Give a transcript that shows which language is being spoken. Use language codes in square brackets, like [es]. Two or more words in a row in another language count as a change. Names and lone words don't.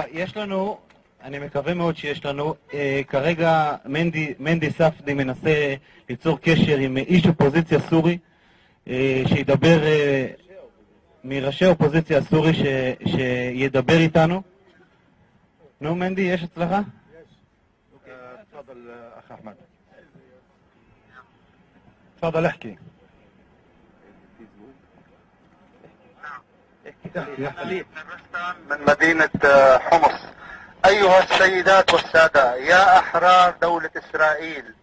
[he] יש לנו, אני מקווה מאוד שיש לנו, כרגע מנדי ספדי מנסה ליצור קשר עם איש אופוזיציה סורי, שידבר, מראשי אופוזיציה סורי שידבר איתנו. נו מנדי, יש אצלך? [ar] تفضل أخ أحمد. تفضل احكي. من مدينة حمص. أيها السيدات والسادة، يا أحرار دولة إسرائيل.